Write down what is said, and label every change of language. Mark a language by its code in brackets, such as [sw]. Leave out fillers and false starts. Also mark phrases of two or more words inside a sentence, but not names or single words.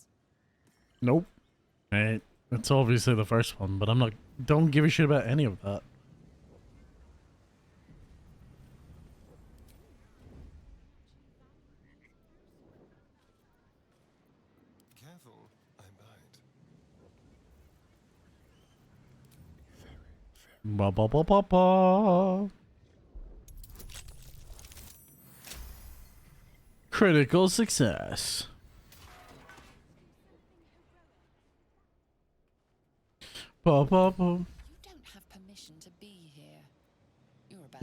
[en] Nope. Right. It's obviously the first one, but don't give a shit about any of that. Careful, I bite. Ba ba ba ba ba. Critical success. Ba ba ba. You don't have permission to be here. You're about